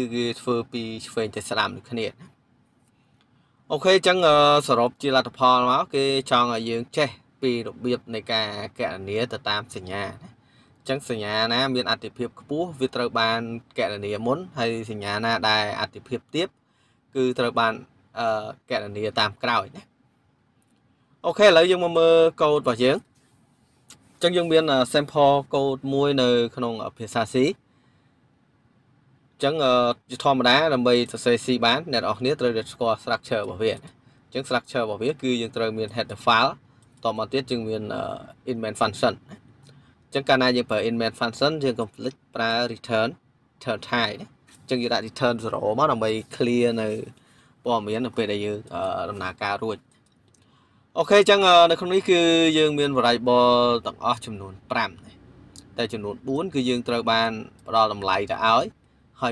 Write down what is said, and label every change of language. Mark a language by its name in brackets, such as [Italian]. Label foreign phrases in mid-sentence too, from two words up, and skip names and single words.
[Khmer] គេធ្វើពីឆ្វេងទៅស្ដាំដូចគ្នាណាអូខេចឹងសរុបជាលទ្ធផលមកគេចង់ឲ្យយើងចេះពីរបៀបនៃការកណនាទៅតាមសញ្ញាណាចឹងសញ្ញាណាមានអត្ថិភាពខ្ពស់វាត្រូវបានកណនាមុនហើយសញ្ញាណាដែលអត្ថិភាពទាបគឺត្រូវបានកណនាតាមក្រោយណាអូខេឥឡូវយើងមកមើលកូដរបស់យើងចឹងយើងមាន [English] sample code [Khmer] មួយនៅក្នុងភាសា C ចឹងជាធម្មតាដើម្បីសរសេរ C បានអ្នកនរគ្នាត្រូវស្គាល់ structure របស់វាចឹង structure របស់វាគឺយើងត្រូវមាន [English] header file [Khmer] តមកទៀតយើងមាន [English] in main function [Khmer] ចឹងកាលណាយើងប្រើ in [English] main function [Khmer] យើងកុំភ្លេចប្រើ [English] return type [Khmer] ចឹងយើងដាក់ return 0មកដើម្បី clear នៅព័ត៌មាននៅពេលដែលយើងដំណើរការរួចអូខេចឹងនៅ ក្នុងនេះគឺយើងមាន variable ទាំងអស់ចំនួន5តែចំនួន4គឺយើងត្រូវបានផ្ដល់តម្លៃទៅឲ្យហើយ